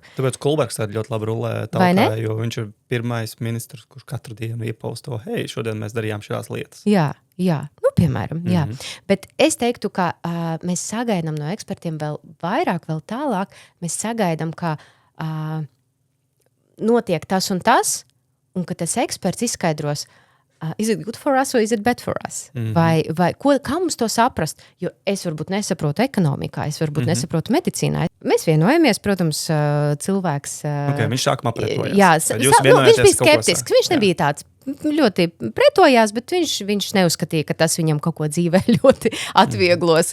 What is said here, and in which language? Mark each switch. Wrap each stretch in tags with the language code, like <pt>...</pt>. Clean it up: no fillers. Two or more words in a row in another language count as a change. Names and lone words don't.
<lv>Tāpēc Kulbergs tādi ļoti labi rulē tautā, jo viņš ir pirmais ministrs, kurš katru dienu iepausto, šodien mēs darījām šās lietas. Jā, piemēram, jā. Bet es teiktu, ka mēs sagaidām no ekspertiem vēl vairāk, vēl tālāk. Mēs sagaidām, ka notiek tas un ka tas eksperts izskaidros,</lv> <en>Is it good for us or is it bad for us?</en> <lv>Vai kā mums to saprast? Jo es varbūt nesaprotu ekonomikā, es varbūt nesaprotu medicīnā. Mēs vienojamies, protams, cilvēks... Viņš sākumā pretojās. Jā, viņš bija skeptisks, viņš nebija tāds ļoti pretojās, bet viņš neuzskatīja, ka tas viņam kaut ko dzīvē ļoti atvieglos.</lv>